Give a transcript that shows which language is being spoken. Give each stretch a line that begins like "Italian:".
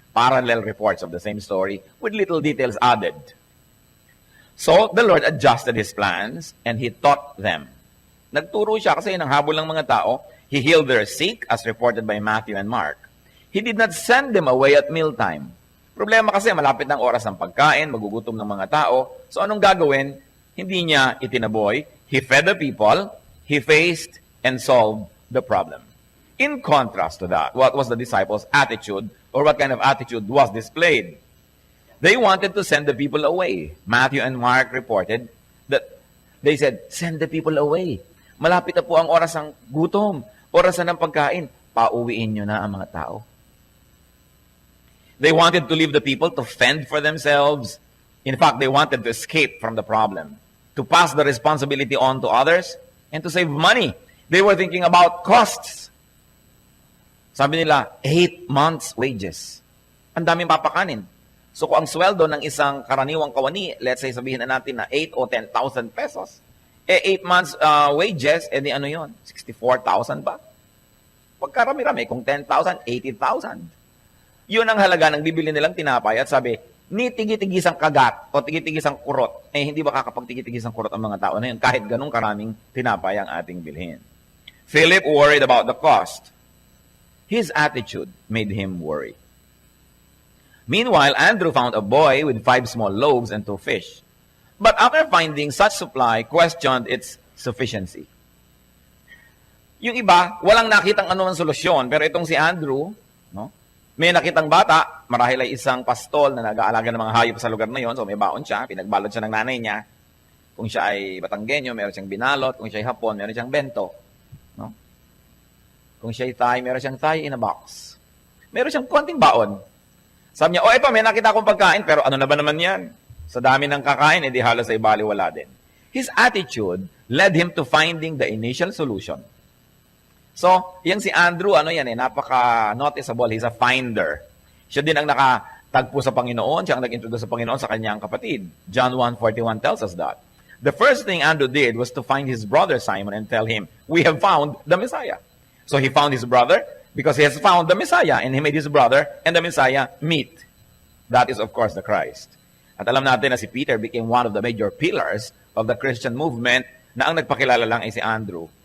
English: Parallel reports of the same story with little details added. So the Lord adjusted his plans and he taught them.
Filipino: Nagturo siya kasi nang habol ng mga tao,
English: He healed their sick, as reported by Matthew and Mark. He did not send them away at mealtime.
Filipino: Problema kasi, malapit ng oras ng pagkain, magugutom ng mga tao. So anong gagawin? Hindi niya itinaboy.
English: He fed the people, he faced and solved the problem. In contrast to that, what was the disciples' attitude, or what kind of attitude was displayed? They wanted to send the people away. Matthew and Mark reported that they said, send the people away.
Filipino: Malapit na po ang oras ng gutom, oras na ng pagkain. Pauwiin nyo na ang mga tao.
English: They wanted to leave the people to fend for themselves. In fact, they wanted to escape from the problem, to pass the responsibility on to others, and to save money. They were thinking about costs.
Filipino: Sabi nila,
English: 8 months' wages.
Filipino: Ang daming papakanin. So kung ang sweldo ng isang karaniwang kawani,
English: let's say
Filipino: sabihin na natin na 8 o 10,000 pesos,
English: 8 months wages,
Filipino: di ano yun? 64,000 ba? Pagkarami-rami, kung 10,000, 80,000. Yun ang halaga ng bibili nilang tinapay at sabi, ni tigi-tigisang kagat o tigi-tigisang kurot, hindi ba kakapag-tigi-tigisang kurot ang mga tao na yun kahit ganung karaming tinapay ang ating bilhin.
English: Philip worried about the cost. His attitude made him worry. Meanwhile, Andrew found a boy with 5 small loaves and 2 fish. But after finding such supply, questioned its sufficiency.
Filipino: Yung iba, walang nakitang anumang solusyon. Pero itong si Andrew, no, may nakitang bata, marahil ay isang pastol na nag-aalaga ng mga hayop sa lugar na yon. So may baon siya, pinagbalot siya ng nanay niya. Kung siya ay Batanggenyo, meron siyang binalot. Kung siya ay Hapon, meron siyang bento. No? Kung siya ay Thai, meron siyang Thai in a box. Meron siyang konting baon. Sabi niya, ito, may nakita akong pagkain, pero ano na ba naman yan? Sa dami ng kakain, edi halos ay baliwala din.
English: His attitude led him to finding the initial solution.
Filipino: So, yung si Andrew, napaka-noticeable.
English: He's a finder.
Filipino: Siya din ang nakatagpo sa Panginoon. Siya ang nag-introduce sa Panginoon sa kanyang kapatid.
English: John 1:41 tells us that. The first thing Andrew did was to find his brother Simon and tell him, we have found the Messiah. So he found his brother, because he has found the Messiah, and he made his brother and the Messiah meet. That is, of course, the Christ.
Filipino: At alam natin na si
English: Peter became one of the major pillars of the Christian movement
Filipino: na ang nagpakilala lang ay si Andrew.